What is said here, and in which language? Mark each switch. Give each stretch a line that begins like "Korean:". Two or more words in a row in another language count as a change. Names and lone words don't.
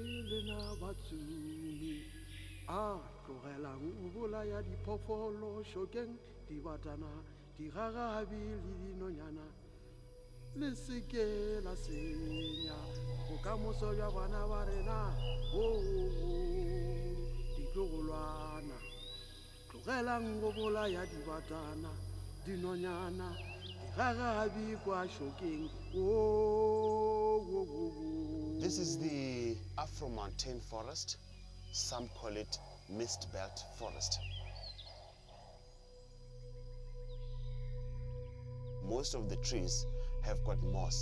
Northern Sotho: lena batsumi a tlogelang o bolaya diphoofolo shokeng dibatana digagabi le dinonyana le seke la senya bokamoso bja bana ba rena ditlogolwana tlogelang go bolaya dibatana dinonyana digagabi kwa shokeng
English: This is the Afro-Montane forest. Some call it mist belt forest. Most of the trees have got moss.